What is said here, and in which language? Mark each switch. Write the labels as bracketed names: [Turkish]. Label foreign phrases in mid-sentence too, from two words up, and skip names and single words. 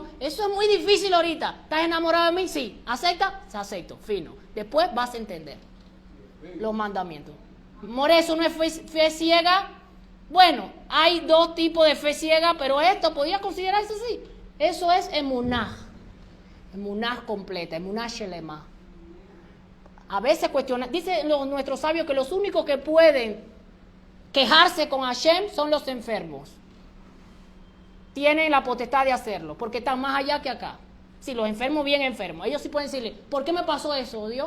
[Spanish] Eso es muy difícil ahorita. ¿Estás enamorado de mí? Sí. ¿Acepta? Se acepto. Fino. Después vas a entender los mandamientos. More, ¿eso no es fe ciega? Bueno, hay dos tipos de fe ciega, pero esto podría considerarse así. Eso es emunah. Emunah completa, [Hebrew] אמונה שלמה. [Spanish] A veces dicen nuestros sabios que los únicos que pueden quejarse con Hashem son los enfermos. Tienen la potestad de hacerlo, porque están más allá que acá. Si los enfermos, bien enfermos, ellos sí pueden decirle, ¿por qué me pasó eso, Dios?